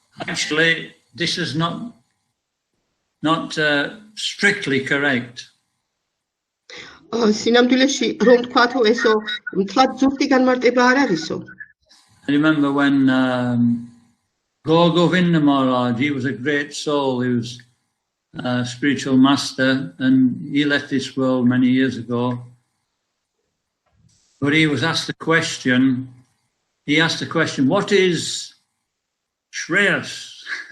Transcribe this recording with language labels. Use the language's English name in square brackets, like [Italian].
[English] Actually, this is not strictly correct. [Georgian] სინამდვილეში რომ თქვათო ესო მთლად ზუსტი განმარტება არ არისო. [English] I remember when Govinda Maharaj, he was a great soul, he was a spiritual master, and he left this world many years ago. But he was asked the question, what is Shreyas?